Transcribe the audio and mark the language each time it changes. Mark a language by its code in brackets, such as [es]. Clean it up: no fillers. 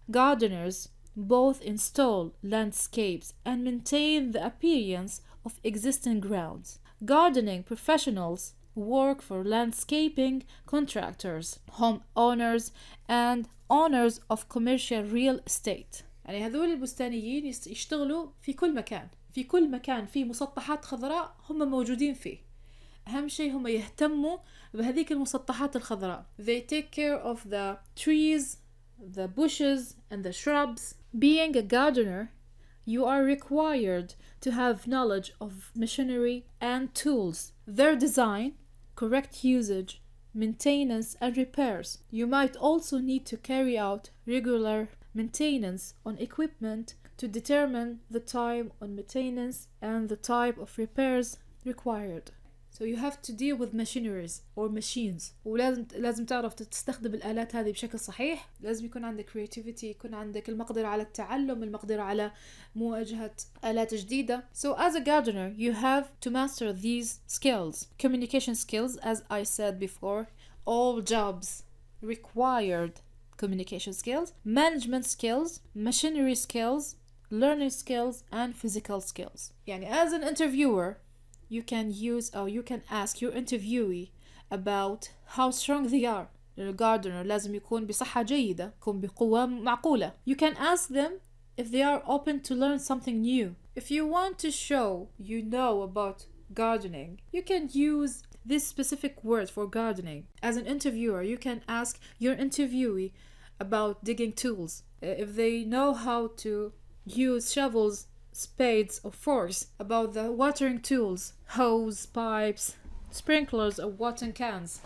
[en] Gardeners both install landscapes and maintain the appearance of existing grounds. Gardening professionals work for landscaping contractors, homeowners, and owners of commercial real estate. [ar] يعني هذول البستانيين يشتغلوا في كل مكان، في كل مكان في مسطحات خضراء هم موجودين فيه. أهم شيء هم يهتموا بهذيك المسطحات الخضراء. [en] They take care of the trees, the bushes, and the shrubs. Being a gardener, you are required to have knowledge of machinery and tools, their design, correct usage, maintenance, and repairs. You might also need to carry out regular maintenance on equipment to determine the time on maintenance and the type of repairs required. So you have to deal with machineries or machines. [ar] ولازم تعرف تستخدم الآلات هذه بشكل صحيح. لازم يكون عندك creativity، يكون عندك المقدرة على التعلم، المقدرة على مواجهة آلات جديدة. [en] So as a gardener, you have to master these skills. Communication skills, as I said before, all jobs required communication skills, management skills, machinery skills, learning skills, and physical skills. يعني as an interviewer, you can use or you can ask your interviewee about how strong they are. [ar] الجاردنر لازم يكون بصحة جيدة، يكون بقوة معقولة. [en] You can ask them if they are open to learn something new. If you want to show you know about gardening, you can use this specific word for gardening. As an interviewer, you can ask your interviewee about digging tools. If they know how to use shovels, spades or forks, about the watering tools, hose, pipes, sprinklers or watering cans.